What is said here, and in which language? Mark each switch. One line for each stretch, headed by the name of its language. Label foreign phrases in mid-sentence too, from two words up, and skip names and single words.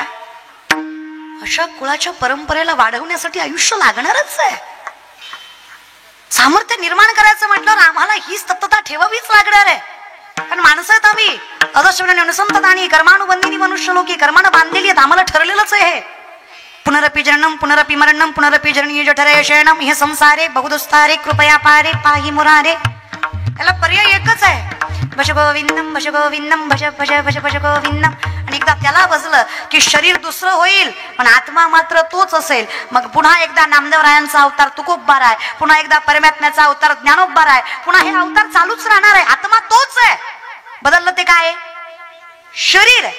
Marathi: अशा कुळाच्या परंपरेला वाढवण्यासाठी आयुष्य लागणारच आहे. सामर्थ्य निर्माण करायचं म्हटल्यावर आम्हाला हीच तत्त्वता ठेवावीच लागणार आहे. कारण माणसं आहेत आम्ही,
Sanskrit: अदर्शनाने अनुसंततानी कर्मानुबंधिनी मनुष्य लोकी
Marathi: कर्मानं बांधलेली आहेत. आम्हाला ठरलेलंच आहे
Sanskrit: पुनरपि जननम पुनरपि मरणम पुनरपि जननीय जठरे शयनम हे संसारे बहुदुस्तारे कृपया पारे पाहि मुरारे.
Marathi: याला पर्याय एकच आहे,
Sanskrit: भज गोविंदम भज गोविंदम भज भज भज भज गोविंदम.
Marathi: आणि एकदा त्याला बसलं की शरीर दुसरं होईल पण आत्मा मात्र तोच असेल. मग पुन्हा एकदा नामदेवरायांचा अवतार तुकोबबार आहे, पुन्हा एकदा परमात्म्याचा अवतार ज्ञानोबबार आहे, पुन्हा हे अवतार चालूच राहणार आहे. आत्मा तोच आहे, बदललं ते काय शरीर आहे.